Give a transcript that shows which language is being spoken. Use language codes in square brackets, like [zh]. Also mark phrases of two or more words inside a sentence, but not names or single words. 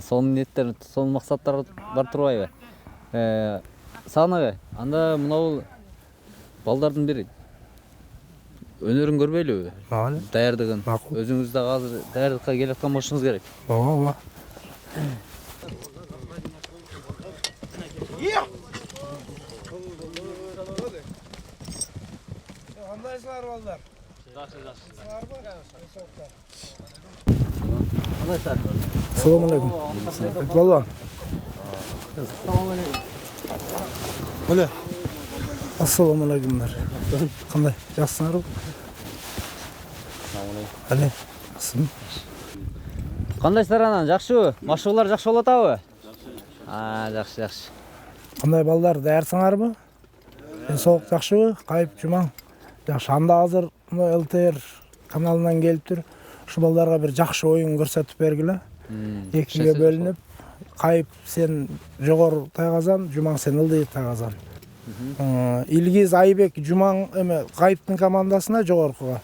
[ky] Сонун ниеттер, сонун максаттар бар турбайбы? Сагынабай, анда мынабул балдардын бири өнөрүн көрбөйлүбү? Ооба. Даярдыгын. Өзүңүз дагы азыр даярдыкка келаткан болушуңуз керек. Ооба. Кандайсыңар балдар? [uz] Assalomu alaykum. Balon. Mana. Assalomu alaykumlar. Qanday? Yaxshisanlar? [ky] Али, асым. Кандайсыздар анан, жакшыбы? Машыгуулар жакшы болуп атабы? Жакшы, жакшы. [uz] Qanday ballar, [ky] dayarsыңарбы? Соолук жакшыбы? Кайып, Жуман. Жакшы, анда азыр ЛТР каналынан келиптир. Ушу балдарга бир жакшы оюн көрсөтүп бергиле. Экиге бөлүнүп, Кайып сен жогору тайгазан, Жумаң сен ылдый тайгазан. Илгиз, Айбек, Жумаң эме Кайыптын командасына жогоркуга.